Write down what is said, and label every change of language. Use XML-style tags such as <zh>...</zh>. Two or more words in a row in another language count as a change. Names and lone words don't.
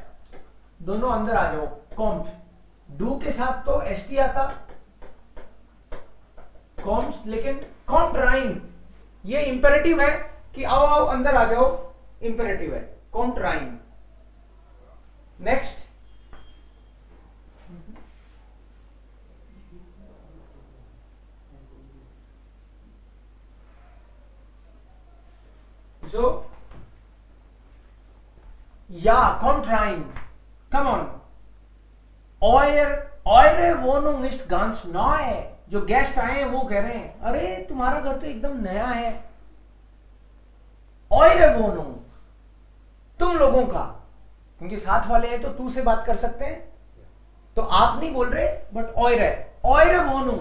<hi>दोनों अंदर आ जाओ.</hi> <de>kommt, du</de> <hi>के साथ तो एसटी आता कॉम्ट, लेकिन</hi> <de>kommt rein</de> <hi>ये इंपेरेटिव है कि आओ आओ अंदर आ जाओ, इंपेरेटिव है.</hi> <de>kommt rein. नेक्स्ट, so ja, kommt rein,</de> <en>come on.</en> <de>Eure Wohnung ist ganz neu.</de> <hi>जो गेस्ट आए हैं वो कह रहे हैं अरे तुम्हारा घर तो एकदम नया है.</hi> <de>Eure Wohnung,</de> <hi>तुम लोगों का, क्योंकि साथ वाले हैं तो तू से बात कर सकते हैं, तो आप नहीं बोल रहे, बट</hi> <de>Eure Wohnung.</de>